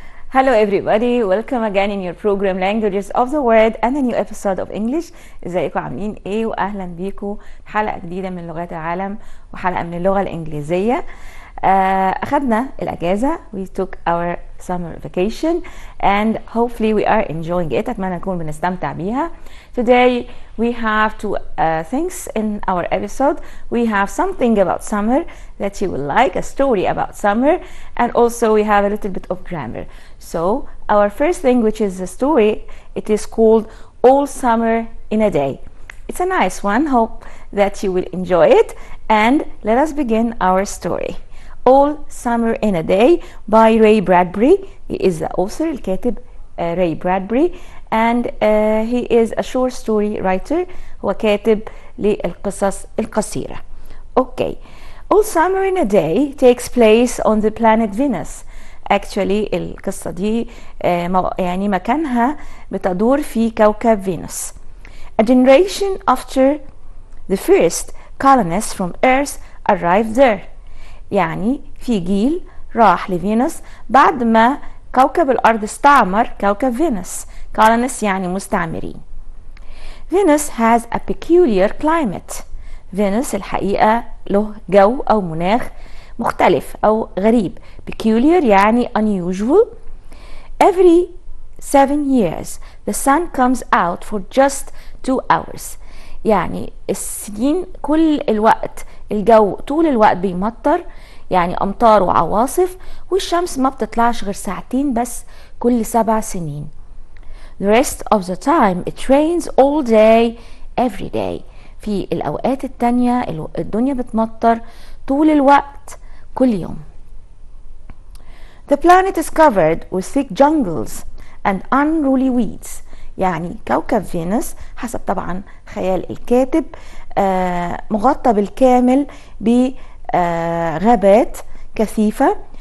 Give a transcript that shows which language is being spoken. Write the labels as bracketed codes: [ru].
[en] Hello everybody, welcome again in your program Languages of the World and a new episode of English. [ar] ازيكم عاملين ايه؟ واهلا بيكم حلقة جديدة من لغات العالم وحلقة من اللغة الانجليزية. اخدنا الاجازة. [en] We took our summer vacation and hopefully we are enjoying it. [ar] اتمنى نكون بنستمتع بيها. [en] Today we have two things in our episode. We have something about summer that you will like, a story about summer, and also we have a little bit of grammar. So our first thing, which is a story, it is called All Summer in a Day. It's a nice one. Hope that you will enjoy it. And let us begin our story. All Summer in a Day by Ray Bradbury. He is the author, [ar] الكاتب [en] Ray Bradbury, and he is a short story writer. [ar] هو كاتب للقصص القصيرة. Okay. [en] All Summer in a Day takes place on the planet Venus. Actually [ar] القصة دي يعني مكانها بتدور في كوكب فينوس. [en] A generation after the first colonists from Earth arrived there. [ar] يعني في جيل راح لفينوس بعد ما كوكب الأرض استعمر كوكب فينوس. colonists يعني مستعمرين. [en] Venus has a peculiar climate. [ar] فينوس الحقيقة له جو أو مناخ مختلف أو غريب. [en] peculiar [ar] يعني [en] unusual. Every 7 years the sun comes out for just 2 hours. [ar] يعني السنين كل الوقت الجو طول الوقت بيمطر، يعني أمطار وعواصف، والشمس ما بتطلعش غير ساعتين بس كل 7 سنين. [en] The rest of the time it rains all day every day. [ar] في الأوقات التانية الدنيا بتمطر طول الوقت كل يوم. [en] The planet is covered with thick jungles and unruly weeds. [ar] يعني كوكب فينوس حسب طبعا خيال الكاتب مغطى بالكامل بغابات كثيفة.